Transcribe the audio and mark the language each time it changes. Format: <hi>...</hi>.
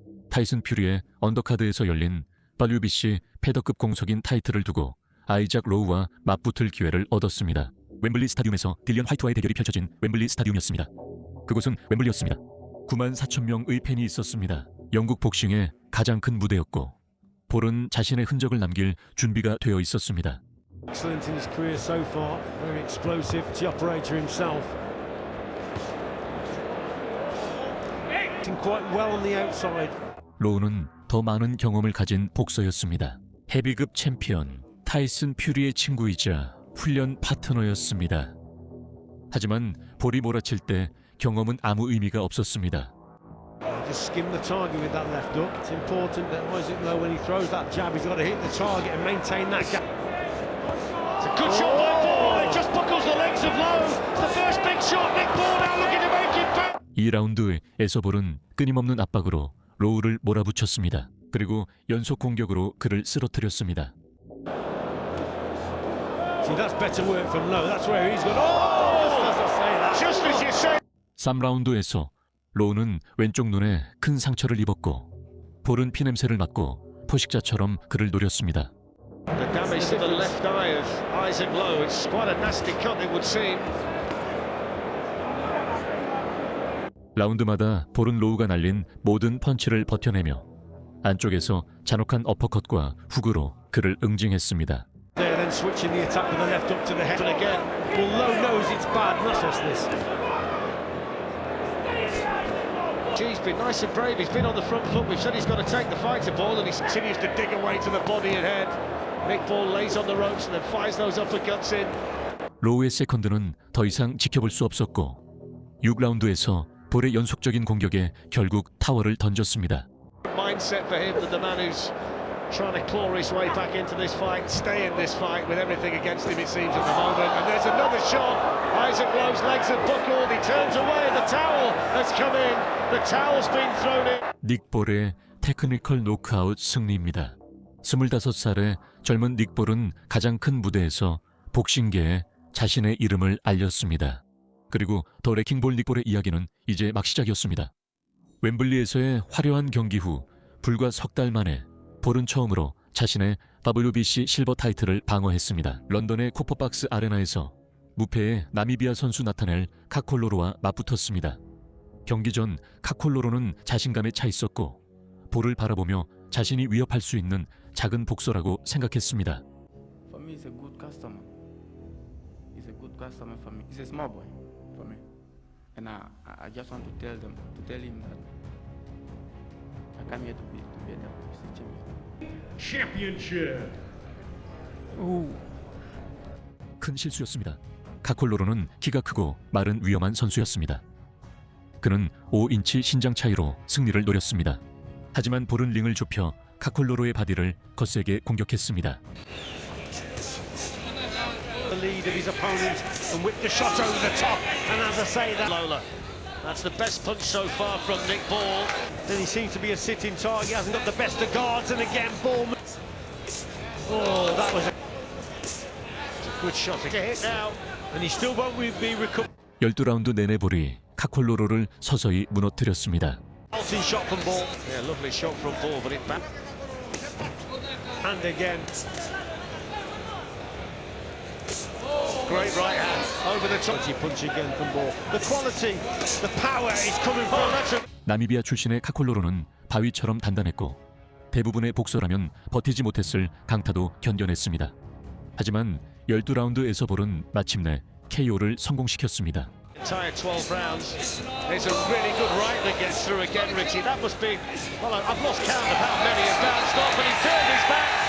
<ko>타이슨 퓨리의 언더카드에서 열린 WBC 패더급 공석인 타이틀을 두고 아이작 로우와 맞붙을 기회를 얻었습니다. 웸블리 스타디움에서 딜리언 화이트와의 대결이 펼쳐진 웸블리 스타디움이었습니다. 그곳은 웸블리였습니다. 94,000명의 팬이 있었습니다. 영국 복싱의 가장 큰 무대였고 볼은 자신의 흔적을 남길 준비가 되어 있었습니다.</ko> <en>Excellent in his career so far. Very explosive operator himself. Acting quite well on the outside.</en> <ko>로우는 더 많은 경험을 가진 복서였습니다. 헤비급 챔피언 타이슨 퓨리의 친구이자 훈련 파트너였습니다. 하지만 볼이 몰아칠 때 경험은 아무 의미가 없었습니다.</ko> <en>Just skim the target with that left hook. It's important that Isaac Lowe, when he throws that jab, he's got to hit the target and maintain that gap. It's a good shot by Ball. It just buckles the legs of Lowe. It's the first big shot. Nick Ball now looking to make it back.</en> <ko>2라운드에서 볼은 끊임없는 압박으로 로우를 몰아붙였습니다. 그리고 연속 공격으로 그를 쓰러뜨렸습니다.</ko> <en>See, that's better work from Lowe. That's where he's got. Oh, as I say that. Just as you say.</en> <ko>3라운드에서 로우는 왼쪽 눈에 큰 상처를 입었고 볼은 피냄새를 맡고 포식자처럼 그를 노렸습니다.</ko> <en>The damage to the left eye of Isaac Lowe. It's quite a nasty cut, it would seem.</en> <ko>라운드마다 볼은 로우가 날린 모든 펀치를 버텨내며 안쪽에서 잔혹한 어퍼컷과 훅으로 그를 응징했습니다.</ko> <en>There, then switching the attack with the left up to the head. And again, well, Lowe knows it's bad. That's what's this. He's been nice and brave. He's been on the front foot. We've said he's got to take the fight to Ball, and he continues to dig away to the body and head. Nick Ball lays on the ropes and then fires those uppercuts in.</en> <ko>로우의 세컨드는 더 이상 지켜볼 수 없었고 6라운드에서 볼의 연속적인 공격에 결국 타워를 던졌습니다.</ko> <en>Mindset for him that the man who's trying to claw his way back into this fight, stay in this fight with everything against him, it seems, at the moment. And there's another shot. Isaac Lowe's legs are buckled. He turns away and the towel has come in. The towel's been thrown in.</en> <ko>닉 볼의 테크니컬 노크아웃 승리입니다. 25살의 젊은 닉 볼은 가장 큰 무대에서 복싱계에 자신의 이름을 알렸습니다. 그리고 더 레킹볼 닉 볼의 이야기는 이제 막 시작이었습니다. 웸블리에서의 화려한 경기 후 불과 석 달 만에 볼은 처음으로 자신의 WBC 실버 타이틀을 방어했습니다. 런던의 쿠퍼박스 아레나에서 무패의 나미비아 선수 나타넬 카콜로로와 맞붙었습니다. 경기 전 카콜로로는 자신감에 차 있었고 볼을 바라보며 자신이 위협할 수 있는 작은 복서라고 생각했습니다.</ko> <en>For me, he's a good customer. He's a good customer for me. He's a small boy for me, and I just want to tell him that I come here to be a WBC champion. Championship.</en> <ko>큰 실수였습니다. 카콜로로는 키가 크고 마른 위험한 선수였습니다. 그는 5인치 신장 차이로 승리를 노렸습니다. 하지만 볼은 링을 좁혀 카콜로로의 바디를 거세게 공격했습니다.</ko> <en>The lead of his opponent and whipped the shot over the top. And as I say that, Lola, that's the best punch so far from Nick Ball. Then he seems to be a sitting target. He hasn't got the best of guards. And again, Ball. Oh, that was a good shot to hit now. And he still won't be recovered.</en> <ko>12라운드 내내 볼이 카콜로로를 서서히 무너뜨렸습니다.</ko> <en>Shot from Ball. Yeah, lovely shot from Ball, but it back. And again. Great right hand over the top. Punch again from Ball. The quality, the power is coming from that.</en> <ko>나미비아 출신의 카콜로로는 바위처럼 단단했고 대부분의 복서라면 버티지 못했을 강타도 견뎌냈습니다. 하지만 12라운드에서 볼은 마침내 KO를 성공시켰습니다.</ko> <en>Entire 12 rounds. It's a really good right that gets through again, Richie. That must be, well, I've lost count of how many have bounced off, and he turned his back.</en>